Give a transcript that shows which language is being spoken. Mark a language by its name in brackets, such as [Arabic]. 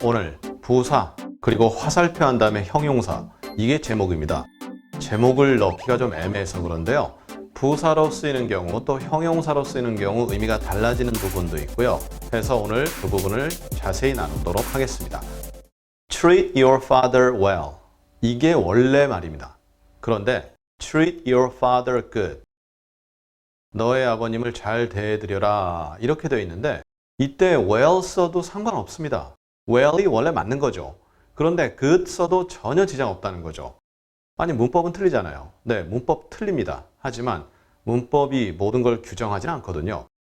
[Korean] 오늘 부사 그리고 화살표 한 다음에 형용사 이게 제목입니다. 제목을 넣기가 좀 애매해서 그런데요. 부사로 쓰이는 경우 또 형용사로 쓰이는 경우 의미가 달라지는 부분도 있고요. 그래서 오늘 그 부분을 자세히 나누도록 하겠습니다. [English] Treat your father well. [Korean] 이게 원래 말입니다. [English] 그런데 treat your father good. [Korean] 너의 아버님을 잘 대해드려라 이렇게 되어 있는데 이때 well 써도 상관없습니다. well이 원래 맞는 거죠. 그런데 good 써도 전혀 지장 없다는 거죠. 아니 문법은 틀리잖아요. 네, 문법 틀립니다. 하지만 문법이 모든 걸 규정하지는 않거든요.